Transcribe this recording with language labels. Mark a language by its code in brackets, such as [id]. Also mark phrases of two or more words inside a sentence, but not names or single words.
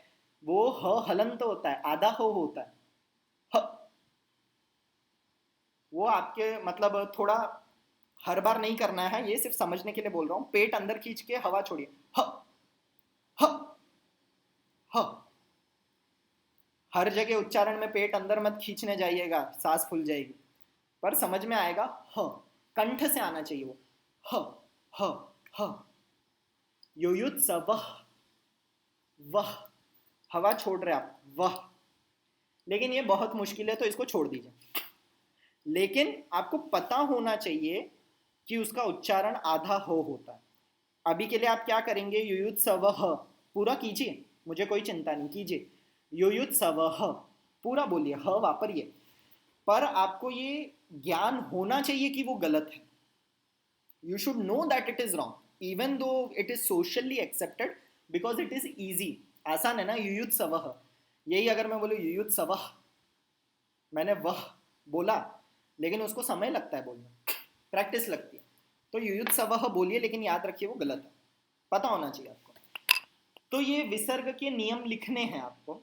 [hi] वो ह हलंत होता है, आधा हो होता है। ह, वो आपके मतलब थोड़ा हर बार नहीं करना है, ये सिर्फ समझने के लिए बोल रहा हूँ। पेट अंदर खींच के हवा छोड़िए, ह ह ह। हर जगह उच्चारण में पेट अंदर मत खींचने जाइएगा, सांस फूल जाएगी। पर समझ में आएगा, ह, कंठ से आना चाहिए वो, ह ह ह। युयुत्सवः, वह, हवा छोड़ रहे आप, वह। लेकिन ये बहुत मुश्किल है तो इसको छोड़ दीजिए। लेकिन आपको पता होना चाहिए कि उसका उच्चारण आधा हो होता है। अभी के लिए आप क्या करेंगे, युयुत्सवः पूरा कीजिए, मुझे कोई चिंता नहीं, कीजिए। युयुत्सवः पूरा बोलिए, ह वापरिए। पर आपको ये ज्ञान होना चाहिए कि वो गलत है। [en] You should know that it is wrong, even though it is socially accepted, because it is easy। [hi] आसान है ना, युयुत्सवः। यही अगर मैं बोलूँ युयुत्सवः, मैंने वह बोला, लेकिन उसको समय लगता है बोलने, प्रैक्टिस लगती है। तो युयुत्सवः बोलिए, लेकिन याद रखिए वो गलत है, पता होना चाहिए आपको। तो ये विसर्ग के नियम लिखने हैं आपको।